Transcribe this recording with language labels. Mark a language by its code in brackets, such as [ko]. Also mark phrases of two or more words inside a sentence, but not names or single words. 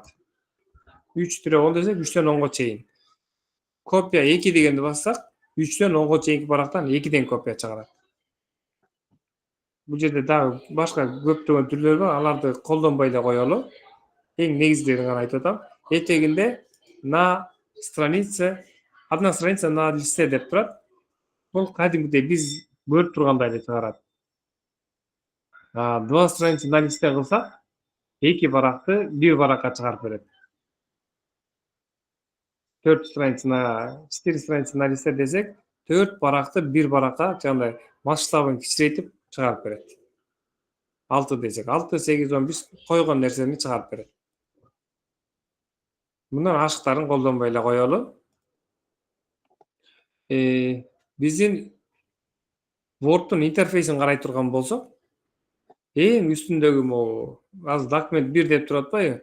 [ky] 3-10 десек, 3төн 10го чейин. Копия 2 дегенди бассак, 3төн 10го чейинки барактан 2ден копия чыгарат. Бул жерде дагы башка көптөгөн түрлөр бар, аларды колдонбой эле коелу. Эң негизгилерин гана айтып атам. Этегинде [ru] на странице, одна страница на листе [ky] деп турат. Бул кадимгидей биз көрүп тургандай эле чыгарат. 2 [ru] страница на листе [ky] кылсак, 2 баракты 1 баракка чыгарып берет. [ru] 4 страница на 4 страница на листе [ky] десек, 4 баракты 1 баракка жандай масштабын кичирейтип чыгарып берет. 6 десек, 6, 8, 10 биз койгон нерсени чыгарып берет. Мындан ашыктарын колдонбой эле коелу. Биздин Word'дун интерфейсин карай турган болсок, эң үстүндөгү могу азыр документ 1 деп туруп атпайбы?